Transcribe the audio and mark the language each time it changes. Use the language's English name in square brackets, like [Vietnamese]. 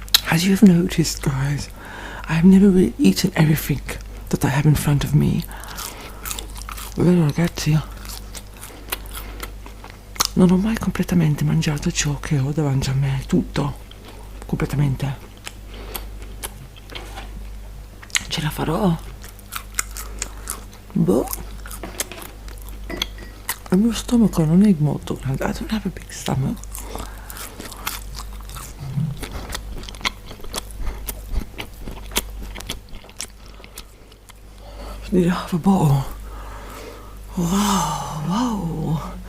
[English] As you've noticed, guys, I've never really eaten everything that I have in front of me. [Italian] Vero ragazzi? Non ho mai completamente mangiato ciò che ho davanti a me, tutto, completamente. Ce la farò? Boh. Il mio stomaco non è molto grande. [English] I don't have a big stomach. Need half a bottle. Wow.